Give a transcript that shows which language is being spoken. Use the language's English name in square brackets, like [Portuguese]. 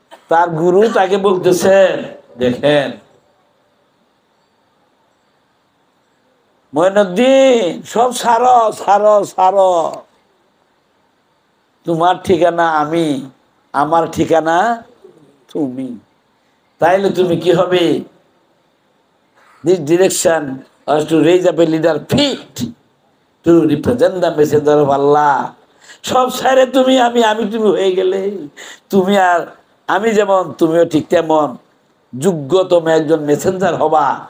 [Bangla] তার গুরু তাকে বলতেছেন, দেখেন মঈনুদ্দিন সব সারো সারো সারো, তোমার ঠিকানা আমি, আমার ঠিকানা তুমি। তাইলে তুমি কি হবে? [English] This direction was to raise up a leader fit to represent the messenger of Allah. [Bangla] সব সাইরে তুমি আমি, আমি তুমি হয়ে গেলে তুমি আর আমি যেমন তুমিও ঠিক তেমন যোগ্যতম একজন মেসেঞ্জার হবা।